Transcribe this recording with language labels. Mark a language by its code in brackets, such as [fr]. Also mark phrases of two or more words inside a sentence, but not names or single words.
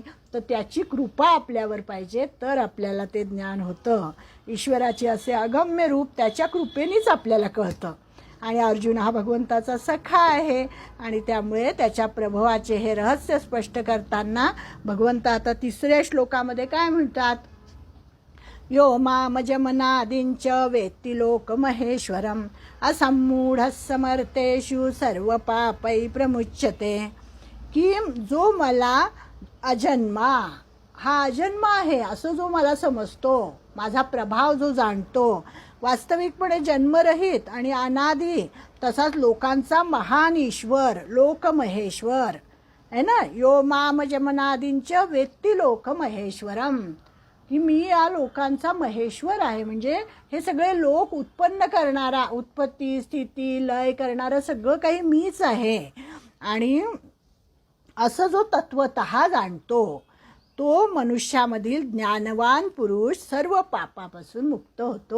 [mr] तर त्याची कृपा आपल्यावर पाहिजे, तर आपल्याला ते ज्ञान होतं. ईश्वराचे असे अगम्य रूप त्याच्या कृपेनेच आपल्याला कळतं. आणि अर्जुन हा भगवंताचा सखा आहे आणि त्यामुळे त्याच्या प्रभावाचे हे रहस्य स्पष्ट करताना भगवंत आता 3ऱ्या श्लोकामध्ये काय म्हणतात? [sa] यो मामजमनादींच वेत्ति लोक महेश्वरम असम्मूढ समर्थेषु सर्व पापै प्रमुच्यते. [mr] की जो मला अजन्मा, हा अजन्मा आहे असं जो मला समजतो, माझा प्रभाव जो जाणतो, वास्तविकपणे जन्मरहित आणि अनादी, तसाच लोकांचा महान ईश्वर, लोकमहेश्वर आहे ना. [sa] यो मामजमनादींच वेत्ति लोक महेश्वरम, [mr] की मी या लोकांचा महेश्वर आहे. म्हणजे हे सगळे लोक उत्पन्न करणारा, उत्पत्ती स्थिती लय करणारं सगळं काही मीच आहे. आणि असं जो तत्वतः जाणतो तो मनुष्यामधील ज्ञानवान पुरुष सर्व पापापासून मुक्त होतो.